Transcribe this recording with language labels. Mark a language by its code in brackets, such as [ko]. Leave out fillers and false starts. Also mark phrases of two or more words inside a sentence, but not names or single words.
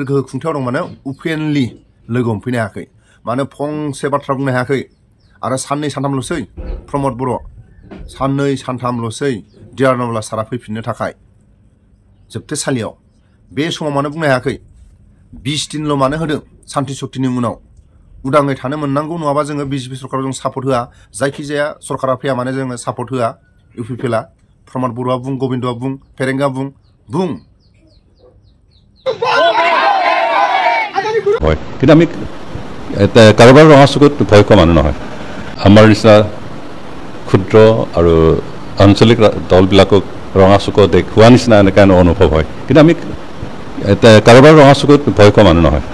[brx] गोहो खुंथायाव दं मानो अपेनलि लोगो हमफैनो हायाखै मानो फंसे बाथ्रा बुंनो हायाखै आरो साननै सानथामल'सै प्रमद बर' साननै सानथामल'सै डिआर नाब्ला सारा फैफिननो थाखाय जोबथेसालियाव बे समाव मानो बुंनो हायाखै 20 दिनल' मानो होदों सान्ति शक्तिनि उनाव उदाङै थानो मोननांगौ नङाबा जोङो बिजेपि सरकाराव जों सापर्ट होआ जायखिजाया सरकारा फैया मानो जोङो सापर्ट होआ इउपिपिएलआ प्रमद बर'आ बुं गबिन्दआ बुं फेरेंगा बुं [as] কিন্তু আমি কাৰোবাৰ ৰঙা চকুত ভয় খোৱা মানুহ নহয় আমাৰ নিচিনা ক্ষুদ্ৰ আৰু আঞ্চলিক দলবিলাকক ৰঙা চকু দেখুওৱা নিচিনা এনেকুৱা অনুভৱ হয় কিন্তু আমি কাৰোবাৰ ৰঙা চকুত ভয় খোৱা মানুহ নহয়